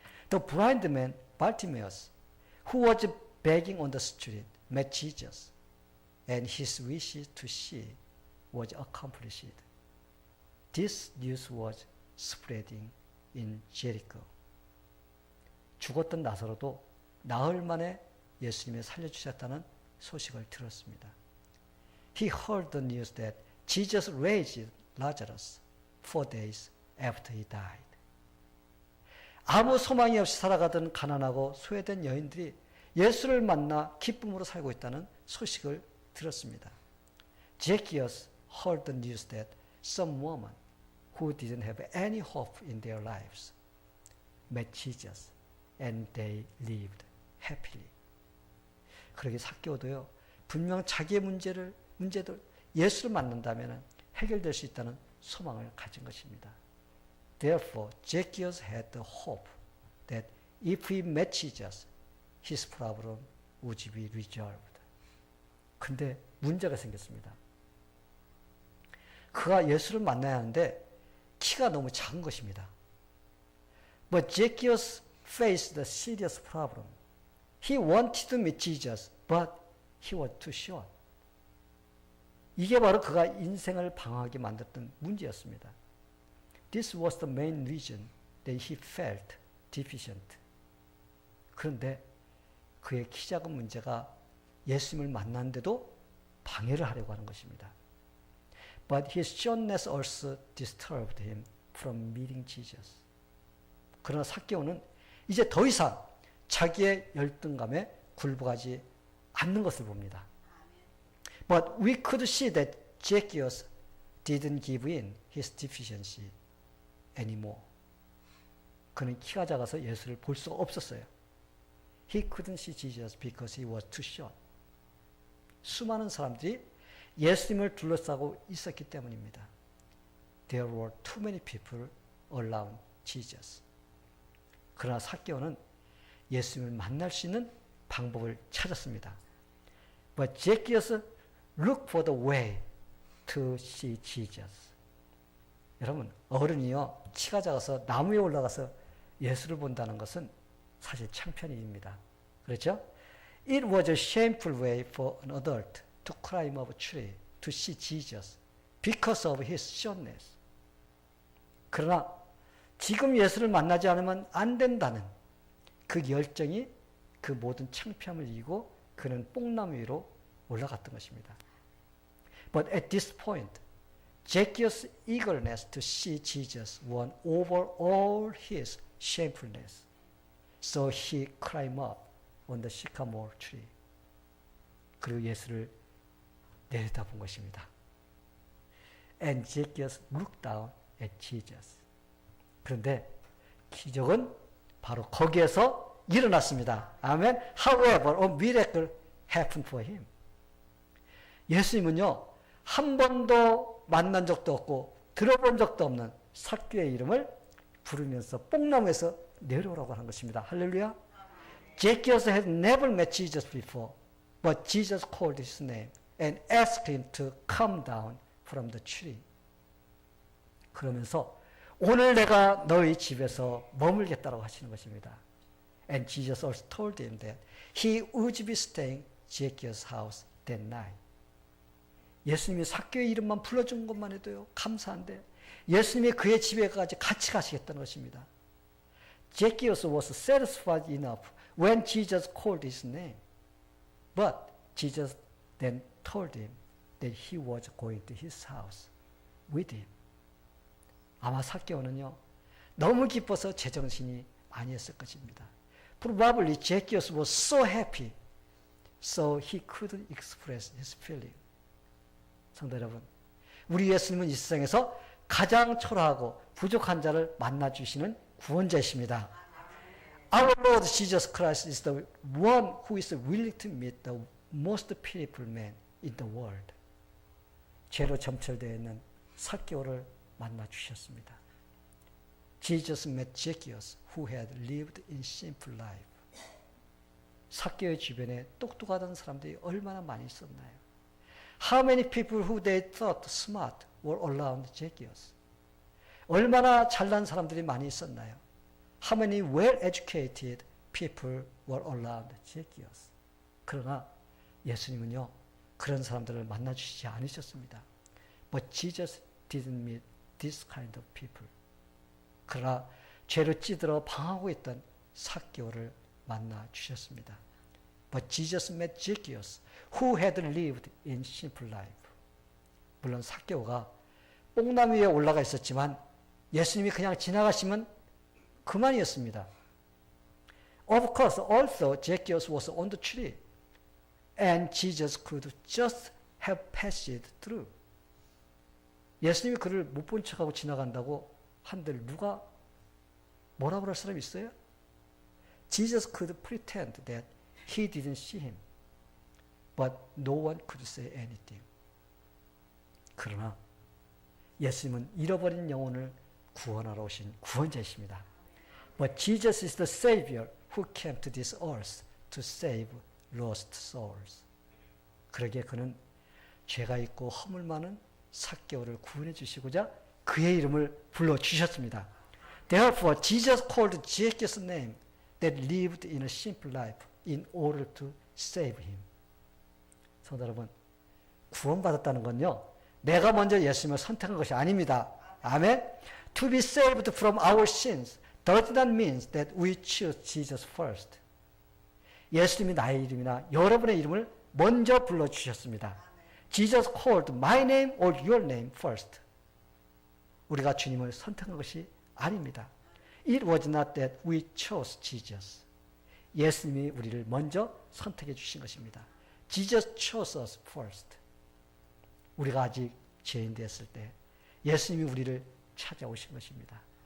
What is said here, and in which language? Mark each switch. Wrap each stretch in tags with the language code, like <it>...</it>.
<en>The blind man Bartimaeus, who was begging on the street, met Jesus, and his wish to see was accomplished. This news was spreading in Jericho.</en> <ko>죽었던 나사로도 나흘 만에 예수님이 살려주셨다는 소식을 들었습니다.</ko> <en>He heard the news that Jesus raised Lazarus 4 days after he died.</en> <ko>아무 소망이 없이 살아가던 가난하고 소외된 여인들이 예수를 만나 기쁨으로 살고 있다는 소식을 들었습니다.</ko> <en>Zacchaeus heard the news that some woman who didn't have any hope in their lives met Jesus and they lived happily.</en> <ko>그러게 삭개오도요, 분명 자기의 문제도 예수를 만난다면 해결될 수 있다는 소망을 가진 것입니다.</ko> <en>Therefore, Zacchaeus had the hope that if he met Jesus, his problem would be resolved.</en> <ko>근데 문제가 생겼습니다. 그가 예수를 만나야 하는데 키가 너무 작은 것입니다.</ko> <en>But Zacchaeus faced a serious problem. He wanted to meet Jesus, but he was too short.</en> <ko>이게 바로 그가 인생을 방황하게 만들었던 문제였습니다.</ko> <en>This was the main reason that he felt deficient.</en> <ko>그런데 그의 키 작은 문제가 예수님을 만났는데도 방해를 하려고 하는 것입니다.</ko> <en>But his shortness also disturbed him from meeting Jesus.</en> <ko>그러나 삭개오는 이제 더 이상 자기의 열등감에 굴복하지 않는 것을 봅니다.</ko> <en>But we could see that Zacchaeus didn't give in his deficiency anymore.</en> <ko>그는 키가 작아서 예수를 볼 수가 없었어요.</ko> <en>He couldn't see Jesus because he was too short.</en> <ko>수많은 사람들이 예수님을 둘러싸고 있었기 때문입니다.</ko> <en>There were too many people around Jesus.</en> <ko>그러나 삭개오는 예수님을 만날 수 있는 방법을 찾았습니다.</ko> <en>But Zacchaeus looked for the way to see Jesus.</en> <ko>여러분, 어른이요, 키가 작아서 나무에 올라가서 예수를 본다는 것은 사실 창피한 일입니다. 그렇죠?</ko> <en>It was a shameful way for an adult to climb up a tree to see Jesus because of his shortness.</en> <ko>그러나 지금 예수를 만나지 않으면 안 된다는 그 열정이 그 모든 창피함을 이기고 그는 뽕나무 위로 올라갔던 것입니다.</ko> <en>But at this point, Zacchaeus' eagerness to see Jesus won over all his shamefulness. So he climbed up on the sycamore tree.</en> <ko>그리고 예수를 내려다본 것입니다.</ko> <en>And Zacchaeus looked down at Jesus.</en> <ko>그런데 기적은 바로 거기에서 일어났습니다. 아멘.</ko> <en>However, a miracle happened for him.</en> <ko>예수님은요, 한 번도 만난 적도 없고 들어본 적도 없는 삭개의 이름을 부르면서 뽕나무에서 내려오라고 하는 것입니다. 할렐루야.</ko> <en>Zacchaeus had never met Jesus before, but Jesus called his name and asked him to come down from the tree.</en> <ko>그러면서 오늘 내가 너희 집에서 머물겠다라고 하시는 것입니다.</ko> <en>And Jesus also told him that he would be staying Zacchaeus' house that night.</en> <ko>예수님이 삭개의 이름만 불러준 것만 해도요, 감사한데 예수님이 그의 집에까지 같이 가시겠다는 것입니다.</ko> <en>Zacchaeus was satisfied enough when Jesus called his name. But Jesus then told him that he was going to his house with him.</en> <ko>아마 삭개오는요, 너무 기뻐서 제정신이 아니었을 것입니다.</ko> <en>Probably Zacchaeus was so happy, so he couldn't express his feeling.</en> <ko>성도 여러분, 우리 예수님은 이 세상에서 가장 초라하고 부족한 자를 만나주시는 구원자이십니다.</ko> <en>Our Lord Jesus Christ is the one who is willing to meet the most pitiful man in the world.</en> <ko>죄로 점철되어 있는 삭개오를 만나주셨습니다.</ko> <en>Jesus met Zacchaeus who had lived in simple life.</en> <ko>삭개오의 주변에 똑똑하던 사람들이 얼마나 많이 있었나요?</ko> <en>How many people who they thought smart were around Zacchaeus?</en> <ko>얼마나 잘난 사람들이 많이 있었나요?</ko> <en>How many well-educated people were around Zacchaeus?</en> <ko>그러나 예수님은요, 그런 사람들을 만나주시지 않으셨습니다.</ko> <en>But Jesus didn't meet this kind of people.</en> <ko>그러나 죄로 찌들어 방황하고 있던 삭개오를 만나주셨습니다.</ko> <en>But Jesus met Zacchaeus, who had lived in simple life.</en> <ko>물론 삭개오가 뽕나무 위에 올라가 있었지만 예수님이 그냥 지나가시면 그만이었습니다.</ko> <en>Of course, also Zacchaeus was on the tree, and Jesus could just have passed through.</en> <ko>예수님이 그를 못 본 척하고 지나간다고 한들 누가 뭐라고 할 사람이 있어요?</ko> <en>Jesus could pretend that he didn't see him, but no one could say anything.</en> <ko>그러나 예수님은 잃어버린 영혼을 구원하러 오신 구원자이십니다.</ko> <en>But Jesus is the Savior who came to this earth to save lost souls.</en> <ko>그러기에 그는 죄가 있고 허물 많은 삭개오를 구원해 주시고자 그의 이름을 불러주셨습니다.</ko> <en>Therefore, Jesus called Zacchaeus' name that lived in a simple life in order to save him.</en> <ko>성도 여러분, 구원받았다는 건요, 내가 먼저 예수님을 선택한 것이 아닙니다. 아멘?</ko> <en>To be saved from our sins does not mean that we choose Jesus first.</en> <ko>예수님이 나의 이름이나 여러분의 이름을 먼저 불러주셨습니다.</ko> <en>Jesus called my name or your name first.</en> <ko>우리가 주님을 선택한 것이 아닙니다.</ko> <en>It was not that we chose Jesus.</en> <ko>예수님이 우리를 먼저 선택해 주신 것입니다.</ko> <en>Jesus chose us first.</en> <ko>우리가 아직 죄인 되었을 때 예수님이 우리를 찾아오신 것입니다.</ko>